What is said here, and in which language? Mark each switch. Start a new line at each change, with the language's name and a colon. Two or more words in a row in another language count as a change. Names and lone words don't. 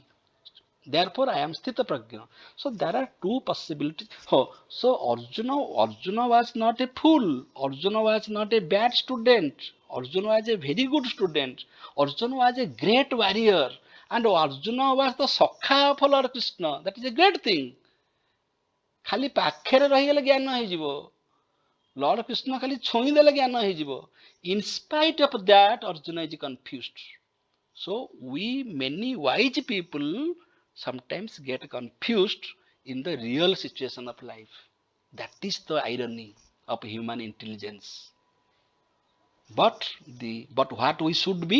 English: Therefore, I am Sthita Prajna. So there are two possibilities. Oh, so Arjuna was not a fool. Arjuna was not a bad student. Arjuna was a very good student. Arjuna was a great warrior. And Arjuna was the Sakha of Lord Krishna. That is a great thing.
Odia: ଖାଲି ପାଖରେ ରହିଗଲେ ଜ୍ଞାନ ହେଇଯିବ, Lord Krishna ଖାଲି ଛୁଇଁଦେଲେ ଜ୍ଞାନ ହେଇଯିବ.
English: In spite of that, Arjuna is confused. So many wise people sometimes get confused in the real situation of life. That is the irony of human intelligence. But what we should be?